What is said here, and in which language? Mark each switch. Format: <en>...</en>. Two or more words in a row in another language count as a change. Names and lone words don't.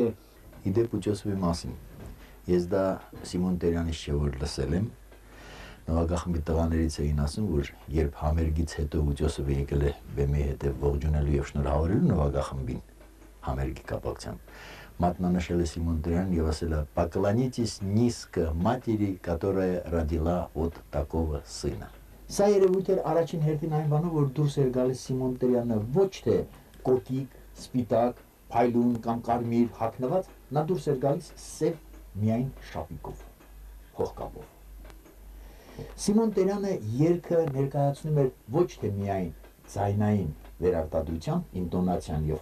<hy>իդեպ Ուճոսովի մասին ես դա Սիմոն Տերյանից չէ որ լսել եմ նվագախմբի տղաներից էին ասում, որ երբ համերգից հետո Ուջոսովը եկել է բեմի հետև ողջունելու եւ շնորհավորելու նվագախմբին համերգի կապակցությամբ, մատնանշել է Սիմոն Տերյանին եւ ասել է</hy> <ru>«Поклонитесь низко матери, которая родила от такого сына»։</ru> <hy>Սա երևույթ էր առաջին հերթին այն բանով, որ դուրս էր գալիս Սիմոն Տերյանը ոչ թե կոկիկ, սպիտակ, փայլուն կամ կարմիր հագնված, նա դուրս էր գալիս սև միայն շապիկով, փողկապով։ Սիմոն Տերյանը երգը ներկայացնում էր ոչ թե միայն ձայնային վերարտադրությամբ, ինտոնացիան եւ</hy>